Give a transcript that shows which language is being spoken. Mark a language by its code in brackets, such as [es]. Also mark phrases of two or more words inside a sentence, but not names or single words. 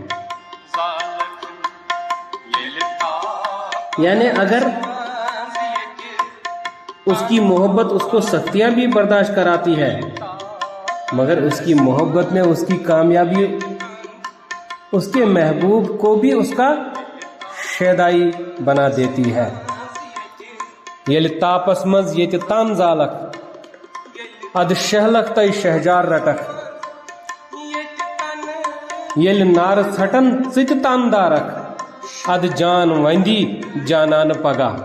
[ur] یعنی اگر اس کی محبت اس کو سختیاں بھی برداشت کراتی ہے، مگر اس کی محبت میں اس کی کامیابی اس کے محبوب کو بھی اس کا شیدائی بنا دیتی ہے. [ks] یل تاپس مز یہ تن زالک اد شہلک تے شہجار رٹک، یل نار ژھٹن ژٕ تن دارک اد جان وندی جانان پگہ.